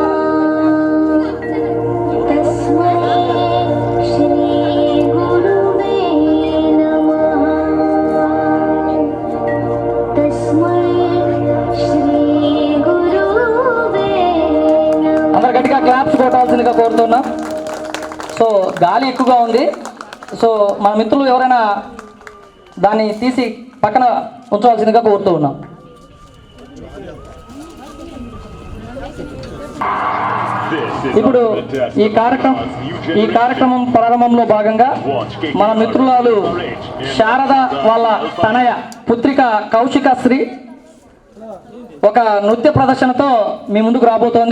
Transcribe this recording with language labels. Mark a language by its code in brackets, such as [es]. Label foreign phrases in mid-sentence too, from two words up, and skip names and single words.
[sa] तस्मै श्री गुरुवे नमः. तस्मै श्री गुरुवे नमः. [te] అందరు గట్టిగా క్లాప్స్ కొట్టాల్సిందిగా కోరుతున్నాం. సో గాలి ఎక్కువగా ఉంది. సో మన మిత్రులు ఎవరైనా దాన్ని తీసి పక్కన ఉంచవలసిందిగా కోరుతూ ఉన్నాం. ఇప్పుడు ఈ కార్యక్రమం ప్రారంభంలో భాగంగా మన మిత్రురాలు శారద వాళ్ళ తనయ పుత్రిక కౌశిక శ్రీ ఒక నృత్య ప్రదర్శనతో మీ ముందుకు రాబోతోంది.